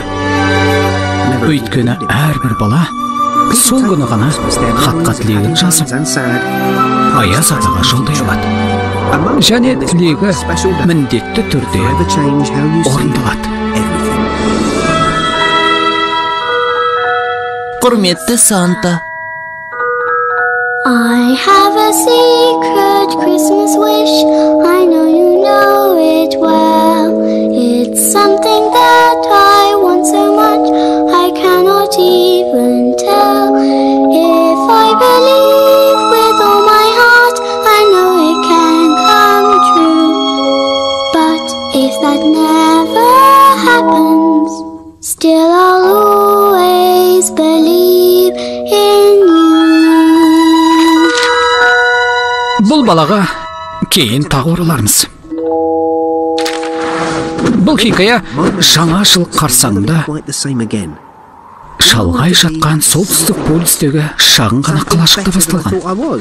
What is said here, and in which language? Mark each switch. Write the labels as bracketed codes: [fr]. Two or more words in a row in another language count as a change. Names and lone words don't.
[kk] Өйткені әрбір бала сол күні ғана хатқа тілегін жазып, Аяз атаға жолдай алады. Және тілегі міндетті түрде орындалады. Құрметті Санта. [en] I have a secret Christmas wish. I know you know it well. It's something that I want so much I cannot even tell. If I believe with all my heart, I know it can come true. But if that never happens, still I'll always believe in you. [kk] Бұл балаға кейін тағы оралармыз. Бұл хикая жаңа жыл қарсаңында шалғай жатқан солтүстік полюстегі шағын ғана қалашықта басталған.